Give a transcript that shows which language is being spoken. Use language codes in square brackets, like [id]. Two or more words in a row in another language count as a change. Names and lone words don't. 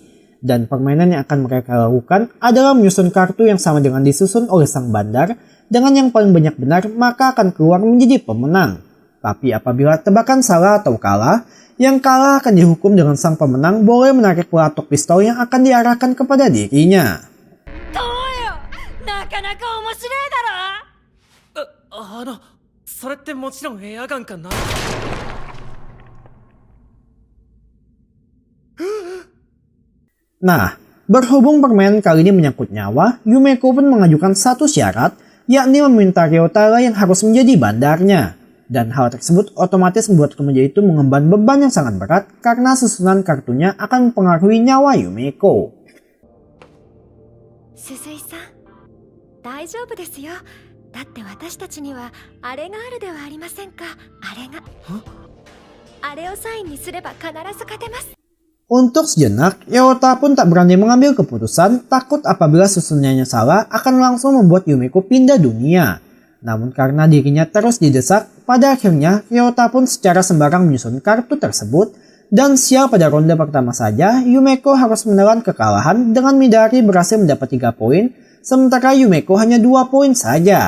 [id] Dan permainan yang akan mereka lakukan adalah menyusun kartu yang sama dengan disusun oleh sang bandar, dengan yang paling banyak benar maka akan keluar menjadi pemenang. Tapi apabila tebakan salah atau kalah, yang kalah akan dihukum dengan sang pemenang boleh menarik pelatok pistol yang akan diarahkan kepada dirinya. [ja] それってもちろんエアガンかな。 [id] Nah, berhubung permainan kali ini menyangkut nyawa, Yumeko pun mengajukan satu syarat, yakni meminta Ryotaro yang harus menjadi bandarnya. Dan hal tersebut otomatis membuat remaja itu mengemban beban yang sangat berat karena susunan kartunya akan mempengaruhi nyawa Yumeko. [ja] 鈴井さん、大丈夫ですよ。だって私たちにはあれがあるではありませんか。あれが。あれをサインにすれば必ず勝てます。 [id] Untuk sejenak, Ryota pun tak berani mengambil keputusan, takut apabila susunannya salah akan langsung membuat Yumeko pindah dunia. Namun karena dirinya terus didesak, pada akhirnya Ryota pun secara sembarang menyusun kartu tersebut, dan sial pada ronde pertama saja, Yumeko harus menelan kekalahan dengan Midori berhasil mendapat 3 poin, sementara Yumeko hanya 2 poin saja.